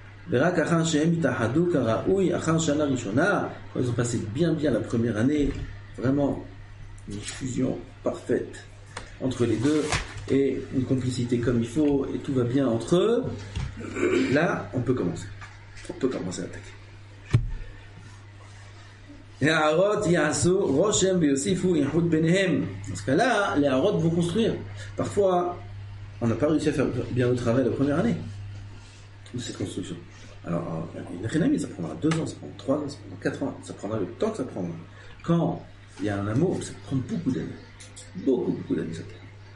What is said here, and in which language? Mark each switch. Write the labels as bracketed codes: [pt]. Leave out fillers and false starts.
[he] ורק אחר שהם התאחדו כראוי, אחר שנה ראשונה, [fr] quand ils ont passé bien la première année, vraiment une fusion parfaite entre les deux et une complicité comme il faut et tout va bien entre eux, là on peut commencer à attaquer. [he] הערות יעשו רושם ויוסיפו איחוד ביניהם. [fr] Dans ce cas-là, les הערות vont construire. Parfois, on n'a pas réussi à faire bien le travail la première année de cette construction. Alors, une chénamie, ça prendra 2 ans, ça prendra 3 ans, ça prendra 4 ans, ça prendra le temps que ça prendra. Quand il y a un amour, ça prend beaucoup d'années. Beaucoup d'années, ça prend.